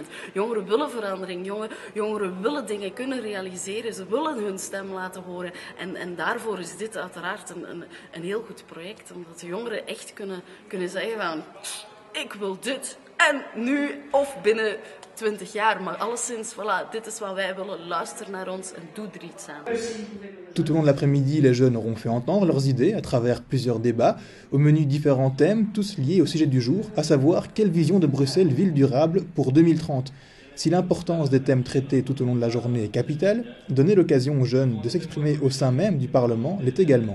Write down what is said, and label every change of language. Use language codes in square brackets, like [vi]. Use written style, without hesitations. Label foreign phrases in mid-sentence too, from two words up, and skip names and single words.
[nl] Jongeren willen verandering, jongeren willen dingen kunnen realiseren, ze willen hun stem laten horen. En daarvoor is dit uiteraard een heel goed project, omdat de jongeren echt kunnen zeggen van ik wil dit en nu of binnen 20 jaar, maar alleszins, voilà, dit is wat wij willen, luister naar ons en doe er iets aan. [fr] Tout au long de l'après-midi, les jeunes auront fait entendre leurs idées à travers plusieurs débats, au menu différents thèmes, tous liés au sujet du jour, à savoir quelle vision de Bruxelles ville durable pour 2030. Si l'importance des thèmes traités tout au long de la journée est capitale, donner l'occasion aux jeunes de s'exprimer au sein même du Parlement l'est également.